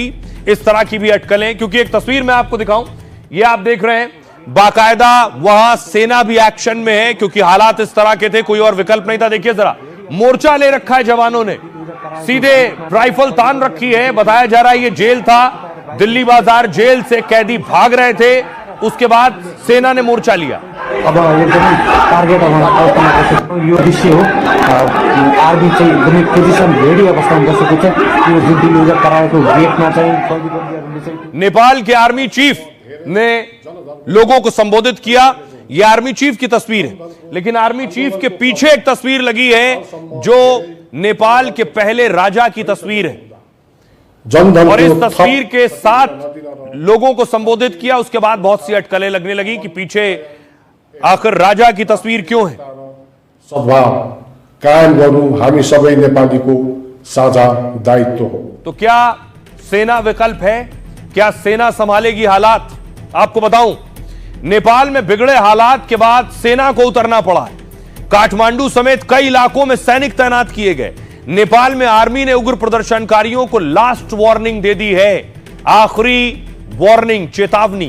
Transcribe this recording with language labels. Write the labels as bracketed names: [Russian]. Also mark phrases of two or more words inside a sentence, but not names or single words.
[Hindi] इस तरह की भी अटकलें, क्योंकि एक तस्वीर मैं आपको दिखाऊं, ये आप देख रहे हैं, बाकायदा वहां सेना भी एक्शन में है क्योंकि हालात इस तरह के थे, कोई और विकल्प नहीं था। देखिए जरा, मोर्चा ले रखा है जवानों ने, सीधे राइफल तान रखी है। बताया जा रहा है ये जेल था, दिल्ली बाजार जेल से कैदी भाग रहे थे, उसके बाद सेना ने मोर्चा लिया। [Nepali] अब एकदमै टार्गेट यो दृश्य हो, आर्मी चाहिँ एकदमै [English] position ready [Nepali] अवस्थामा बसेको छ। यो जुन डिलिभर कराएको गेटमा चाहिँ [Hindi] नेपाल के आर्मी चीफ ने लोगों को संबोधित किया। यह आर्मी चीफ की तस्वीर है, लेकिन आर्मी चीफ के पीछे एक तस्वीर लगी है जो नेपाल के पहले राजा की तस्वीर है और इस तस्वीर के साथ लोगों को संबोधित किया। उसके बाद बहुत सी अटकलें लगने लगी कि पीछे आखिर राजा की तस्वीर क्यों है। [Nepali] सद्भाव कायम गर्नु हामी सबै नेपालीको साझा दायित्व हो। [Hindi] तो क्या सेना विकल्प है? क्या सेना संभालेगी हालात? आपको बताऊं, नेपाल में बिगड़े हालात के बाद सेना को उतरना पड़ा है। काठमांडू समेत कई इलाकों में सैनिक तैनात किए गए। नेपाल में आर्मी ने उग्र प्रदर्शनकारियों को [English] last warning [Hindi] दे दी है, आखिरी वार्निंग, चेतावनी।